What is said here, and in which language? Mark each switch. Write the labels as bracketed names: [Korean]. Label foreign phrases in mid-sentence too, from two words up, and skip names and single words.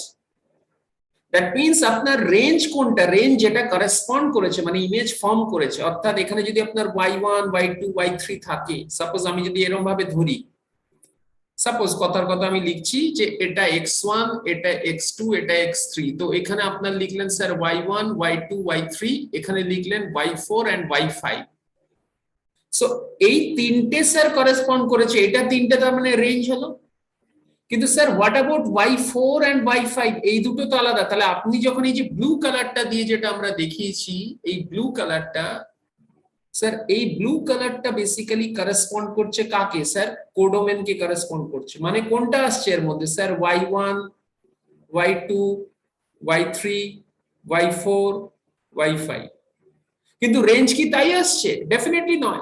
[English] that means [Bangla] আপনার রেঞ্জ কোনটা, রেঞ্জ যেটা করেসপন্ড করেছে মানে [English] image form [Bangla] করেছে, অর্থাৎ এখানে যদি আপনার y1 y2 y3 থাকে, সাপোজ আমি যদি এরকম ভাবে ধরি, সাপোজ কথার কথা আমি লিখছি যে এটা x1 এটা x2 এটা x3, তো এখানে আপনার লিখলেন স্যার y1 y2 y3, এখানে লিখলেন y4 and y5। সো এই তিনটে স্যার করেসপন্ড করেছে, এটা তিনটে তার মানে রেঞ্জ হলো। কিন্তু স্যার [English] what about [Bangla] y4 and y5, এই দুটো তো আলাদা। তাহলে আপনি যখন এই যে [English] blue color [Bangla] দিয়ে যেটা আমরা দেখিয়েছি, এই [English] blue color, [Bangla] স্যার এই [English] blue color basically correspond [Bangla] করছে কাকে, স্যার কোডোমেন কে করেসপন্ড করছে। মানে কোনটা আসছে এর মধ্যে, স্যার y1 y2 y3 y4 y5, কিন্তু রেঞ্জ কি তাই আসছে, ডেফিনেটলি নয়।